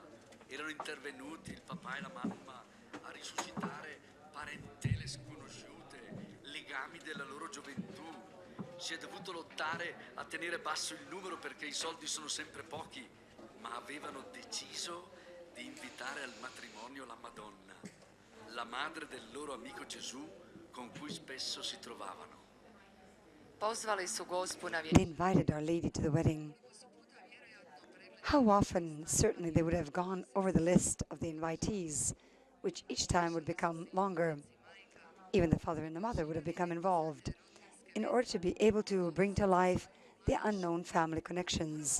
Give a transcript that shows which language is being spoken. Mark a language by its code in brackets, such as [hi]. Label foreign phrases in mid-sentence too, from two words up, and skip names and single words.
[it] Erano intervenuti il papà e la mamma a risuscitare parentele sconosciute, legami della loro gioventù. Si è dovuto lottare a tenere basso il numero perché i soldi sono sempre pochi, ma avevano deciso di invitare al matrimonio la Madonna, la madre del loro amico Gesù con cui spesso si trovavano. [hr] pozvali su gospu na [en] They invited Our Lady to the wedding. How often, certainly, they would have gone over the list of the invitees, which each time would become longer. Even the father and the mother would have become involved in order to be able to bring to life the unknown family connections.